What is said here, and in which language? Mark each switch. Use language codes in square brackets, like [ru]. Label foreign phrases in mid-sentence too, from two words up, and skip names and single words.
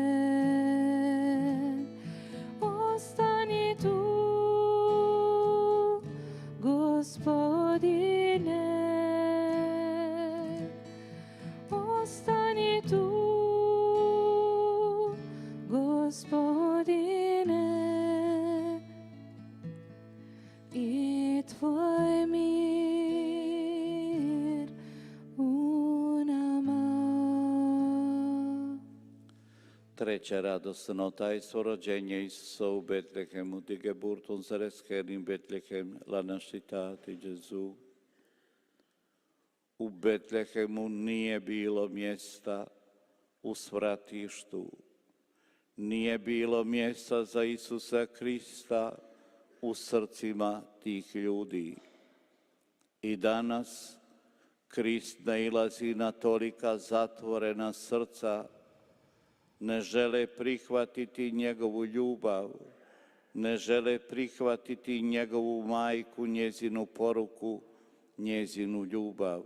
[hr] Ostani tu, Gospodine, ostani tu, Gospodine, i Tvoj mir u nama. Treće radosno tajstvo rođenja Isusa u Betlehemu, [de] di Geburt unseres Herrn in Betlehem, [it] la nascita di Gesù. [hr] U Betlehemu nije bilo mjesta u svratištu, nije bilo mjesta za Isusa Krista u srcima tih ljudi. I danas Krist nailazi na tolika zatvorena srca, ne žele prihvatiti njegovu ljubav, ne žele prihvatiti njegovu majku, njezinu poruku, njezinu ljubav.